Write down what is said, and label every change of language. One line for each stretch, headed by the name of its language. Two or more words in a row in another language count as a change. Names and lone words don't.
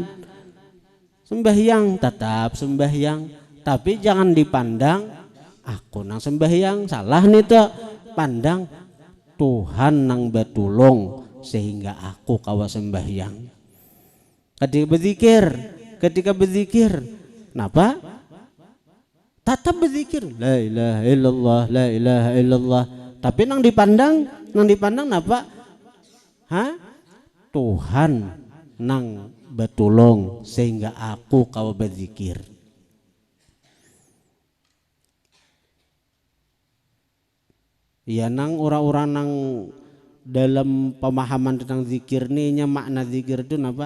Banjar: Sembahyang tetap sembahyang, tapi jangan dipandang aku nang sembahyang salah nih tuh, pandang Tuhan nang batulung sehingga aku kawa sembahyang. Ketika berzikir, kenapa? Tetap berzikir,
Arabic: لا إله إلا الله، لا إله إلا الله.
Banjar: Tapi nang dipandang napa? Tuhan nang batulung sehingga aku kawa berzikir. Ya nang orang-orang nang dalam pemahaman tentang zikir nih, makna zikir itu napa?